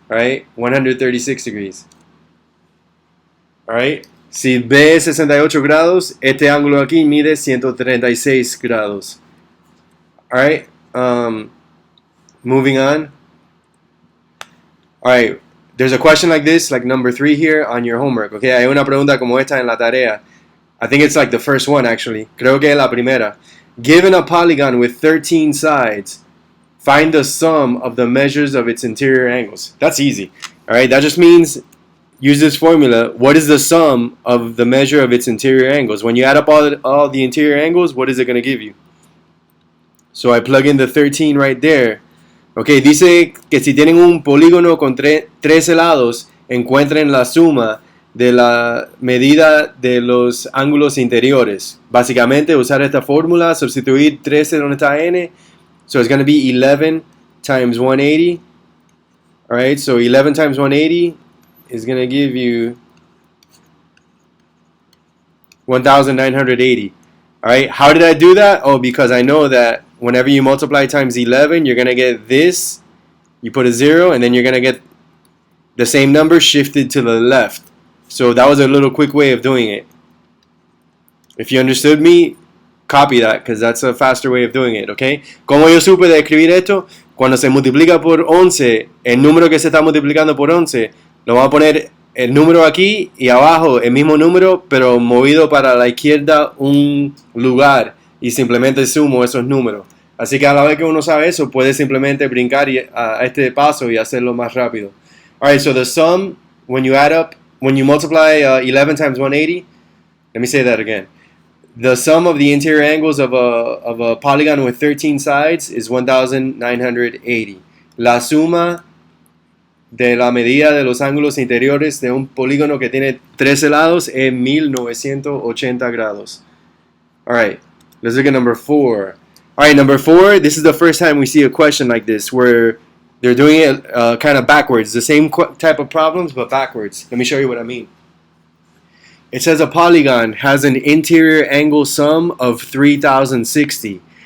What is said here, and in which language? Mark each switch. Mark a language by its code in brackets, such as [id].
[en] All right, 136 degrees. [es] All right, si B es 68 grados, este ángulo aquí mide 136 grados. [en] All right, moving on. All right, there's a question like this, like number 3 here on your homework. [es] Okay, hay una pregunta como esta en la tarea. [en] I think it's like the first one actually. [es] Creo que es la primera. [en] Given a polygon with 13 sides, find the sum of the measures of its interior angles. That's easy. All right, that just means use this formula. What is the sum of the measure of its interior angles? When you add up all the interior angles, what is it going to give you? So I plug in the 13 right there. [es] Okay, dice que si tienen un polígono con 13 lados, encuentren la suma de la medida de los ángulos interiores. Básicamente usar esta fórmula, sustituir 13 donde está n. [en] So it's going to be 11 times 180. All right, so 11 times 180 is going to give you 1,980. All right, how did I do that? Oh, because I know that whenever you multiply times 11, you're going to get this. You put a 0, and then you're going to get the same number shifted to the left. So that was a little quick way of doing it. If you understood me, copy that, because that's a faster way of doing it, okay? [es] ¿Cómo yo supe de escribir esto? Cuando se multiplica por 11, el número que se está multiplicando por 11, lo vamos a poner el número aquí y abajo el mismo número, pero movido para la izquierda un lugar, y simplemente sumo esos números. Así que a la vez que uno sabe eso, puede simplemente brincar a este paso y hacerlo más rápido. [en] Alright, so the sum, when you add up, when you multiply 11 times 180, let me say that again. The sum of the interior angles of a polygon with 13 sides is 1,980. [es] La suma de la medida de los ángulos interiores de un polígono que tiene 13 lados es 1980 grados. [en] Alright, let's look at number 4. Alright, number 4, this is the first time we see a question like this where they're doing it kind of backwards. The same type of problems, but backwards. Let me show you what I mean. It says a polygon has an interior angle sum of 3,060.